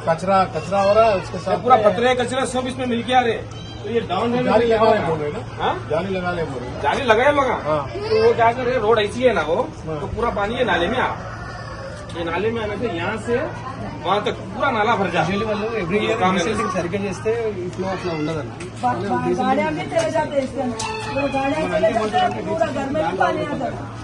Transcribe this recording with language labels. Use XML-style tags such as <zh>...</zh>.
<hi>कचरा हो रहा है, उसके साथ पूरा पत्थर कचरा सब इसमें मिलके आ रहे हैं। तो ये डाउन है, जाली लगा ले बोल रहे ना, जाली लगा ले बोल रहे, जाली लगाए लगा। तो वो क्या कर रहे, रोड ऐसी है ना वो, तो पूरा पानी ये नाले में आ, ये नाले में आने से यहाँ से वहाँ तक पूरा नाला भर जाए।</hi> <te>ఎవ్రీ ఇయర్ రీసెంటింగ్ సరిగ్గా చేస్తే ఇట్లా అట్లా ఉండదండి.</te> <hi>गाड़ियाँ भी चले जाते हैं इसके अंदर, तो गाड़ियाँ चले जाते हैं पूरा घर में भी पानी आता है।</hi>